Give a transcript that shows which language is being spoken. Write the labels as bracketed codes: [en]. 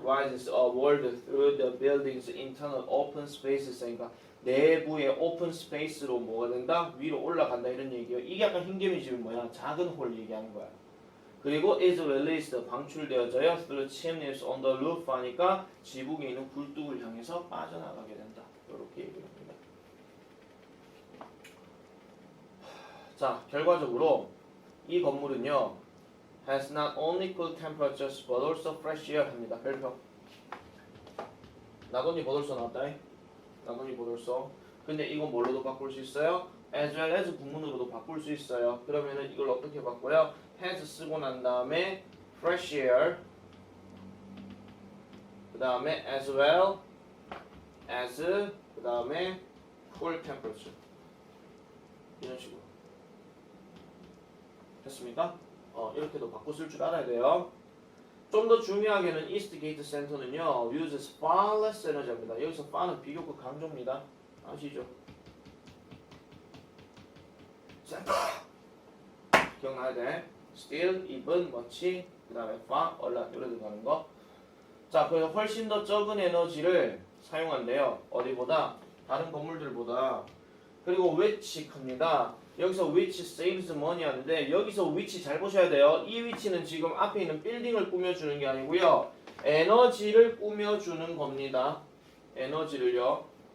[en] Rises upward through the building's internal open spaces. [ko] 그러니까 내부의 오픈 스페이스로 뭐가 된다? 위로 올라간다 이런 얘기예요. 이게 약간 흰개미 집은 뭐야? 작은 홀 얘기하는 거야. 그리고 [en] is released [ko] 방출되어져요. [en] through chimneys on the roof [ko] 하니까 지붕에 있는 굴뚝을 향해서 빠져나가게 된다. 이렇게 얘기합니다. 자, 결과적으로 이 건물은요 [en] has not only cool temperatures but also fresh air 합니다. [ko] 별표. 나돈이 보돌소 나왔다. 나돈이 보돌소. 근데 이건 뭘로도 바꿀 수 있어요? as well as 구문으로도 바꿀 수 있어요. 그러면은 이걸 어떻게 바꿔요? has 쓰고 난 다음에 fresh air 그 다음에 as well as 그 다음에 [en] cool temperature [ko] 이런 식으로 됐습니까? 이렇게도 바꿔 쓸 줄 알아야 돼요. 좀 더 중요하게는 Eastgate Center는요 [en] uses far less energy [ko] 입니다. 여기서 far는 비교급 강조입니다. 아시죠? center 기억나야 돼. [en] still, even, much, [ko] 그 다음에 [en] far, a lot [ko] 이렇게 들어가는 거. 자, 그래서 훨씬 더 적은 에너지를 사용한대요. 어디보다? 다른 건물들보다. 그리고 which 큽니다. 여기서 [en] which saves money [ko] 하는데 여기서 which 잘 보셔야 돼요. 이 위치는 지금 앞에 있는 빌딩을 꾸며주는 게 아니고요. 에너지를 꾸며주는 겁니다. 에너지를요.